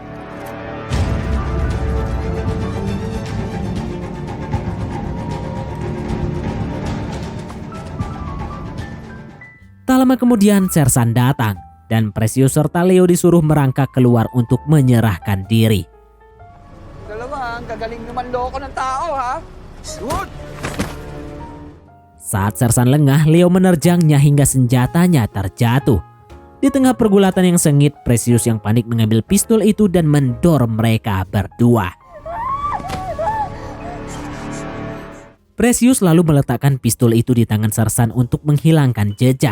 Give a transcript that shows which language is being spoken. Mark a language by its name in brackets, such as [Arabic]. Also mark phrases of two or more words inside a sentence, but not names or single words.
[Indonesian] Tak lama kemudian Sersan datang dan Precious serta Leo disuruh merangkak keluar untuk menyerahkan diri. [Filipino] Dalawa, ang gagaling naman loko ng tao ha. Shoot! [Indonesian] Saat Sersan lengah, Leo menerjangnya hingga senjatanya terjatuh. Di tengah pergulatan yang sengit, Precious yang panik mengambil pistol itu dan mendorong mereka berdua. Precious lalu meletakkan pistol itu di tangan Sersan untuk menghilangkan jejak.